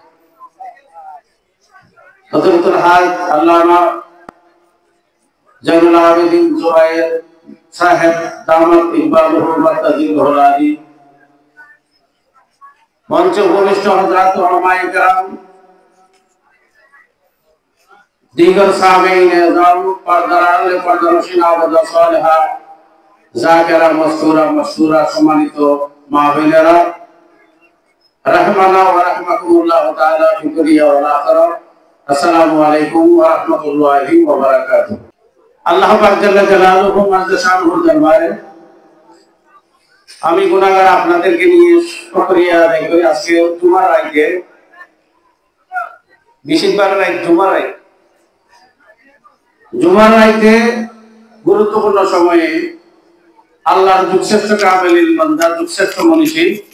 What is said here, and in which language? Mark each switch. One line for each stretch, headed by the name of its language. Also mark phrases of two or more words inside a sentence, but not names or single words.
Bangla: হযরতুল হাজ আল্লামা জয়নুল আবেদিন জুবায়ের সাহেব
Arabic: دامت إقبالهم مد ظله العالي
Bangla: মঞ্চে উপবিষ্ট হযরত উলামায়ে কেরাম দীগর সামীন এজাম পর্দার পর্দানশীন আবাদ সালেহা জাকিরা মস্তুরা মশহুরা সম্মানিত মাহফিলেরা
Arabic: رحمنا ورحمكم الله تعالى في الدنيا والآخرة السلام عليكم ورحمة الله وبركاته
Bangla: আল্লাহ পাক
Arabic: جل جلاله
Bangla: মাযদাশানুহুর দরবারে আমি গুনাহগার আপনাদেরকে নিয়ে শুকরিয়া আদায় করি। আজকে জুমার রাতে বিশেষবার রাত জুমার রাতে গুরুত্বপূর্ণ সময়ে আল্লাহর যুগশ্রেষ্ঠ কামেলিন বান্দা যুগশ্রেষ্ঠ মনীষী